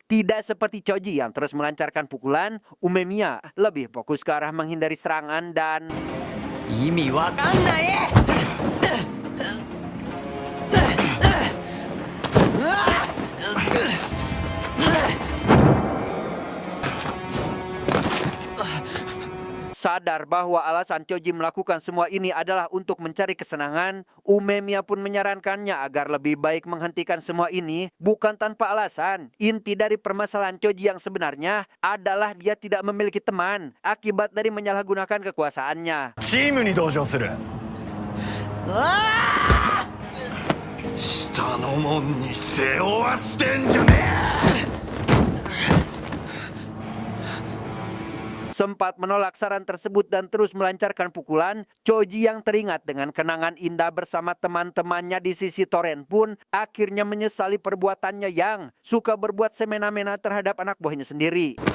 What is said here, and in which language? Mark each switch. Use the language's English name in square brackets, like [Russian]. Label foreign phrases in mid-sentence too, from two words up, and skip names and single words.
[Indonesian] Tidak seperti Choji yang terus melancarkan pukulan, Umemiya lebih fokus ke arah menghindari serangan dan sadar bahwa alasan Choji melakukan semua ini adalah untuk mencari kesenangan, Umemiya pun menyarankannya agar lebih baik menghentikan semua ini bukan tanpa alasan. Inti dari permasalahan Choji yang sebenarnya adalah dia tidak memiliki teman akibat dari menyalahgunakan kekuasaannya. [Japanese] チームに同情する。下の門に背負わしてんじゃねえ。 [Indonesian] Sempat menolak saran tersebut dan terus melancarkan pukulan, Choji yang teringat dengan kenangan indah bersama teman-temannya di sisi Toren pun akhirnya menyesali perbuatannya yang suka berbuat semena-mena terhadap anak buahnya sendiri.